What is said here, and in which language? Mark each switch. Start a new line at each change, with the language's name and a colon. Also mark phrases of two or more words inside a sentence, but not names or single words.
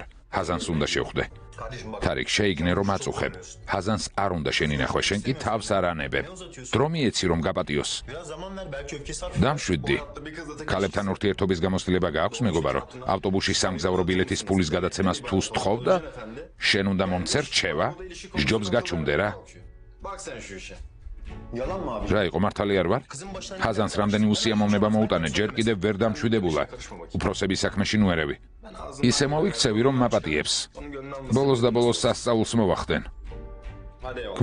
Georgian: ჰაზანს უნდა შევხვდე. თარიქ, შეიგნე რომ აწუხებ. ჰაზანს არ უნდა შენი ნახვა, შენ კი თავს არ ანებებ. დრო მიეცი რომ გაპატიოს.
Turkish: biraz zaman ver belki öfkesi
Georgian: დამშვიდდი. ქალებთან ურთიერთობის გამოცდილება გააქვს, მეგობარო? ავტობუსში სამგზავრო ბილეთის ფულის გადაცემას თუ სთხოვ და შენ უნდა მომცერ რჩევა? ჯობს გაჩუმდე რა.
Turkish: Bak sen şu işe. Yalan mı abi?
Georgian: რა იყო, მართალი არ ვარ? ჰაზანს რამდენი უსიამოვნება მოუტანე, ჯერ კიდევ ვერ დამშვიდებულა. უფროსების საქმეში ნუერევი. ისე მოვიქცევი რომ მაპატიებს.
Turkish: Onun gönlünü almasın.
Georgian: ბოლოს და ბოლოს სასწაულს მოვახდენ.
Turkish: Hadi eyvallah.